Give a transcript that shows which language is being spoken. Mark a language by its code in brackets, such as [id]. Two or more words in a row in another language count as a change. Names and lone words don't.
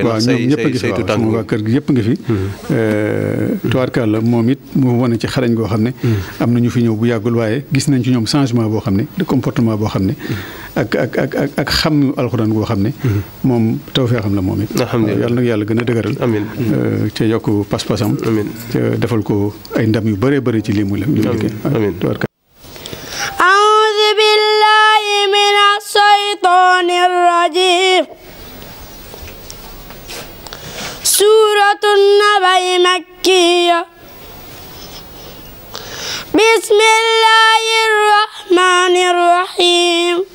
[wo] waaw ñoom ñëpp a ngi fi waaw sama waa kër gi yëpp nga fi tubaarkàlla moom it mu wane ci xarañ goo xam ne am na ñu fi ñëw bu yàggul waaye gis nañ ci ñoom changement boo xam ne [fr] de comportement [wo] boo xam ne ak xam alxuraan goo xam ne moom tawfeex xam la moom it yàlla nag yàlla gën a dëgëral amiin ca yokk pas-pasam ca defal ko ay ndam yu bëree bëri ci lii mu liggéey [ar] أعوذ بالله من الشيطان الرجيم سورة النبأ مكية بسم الله الرحمن الرحيم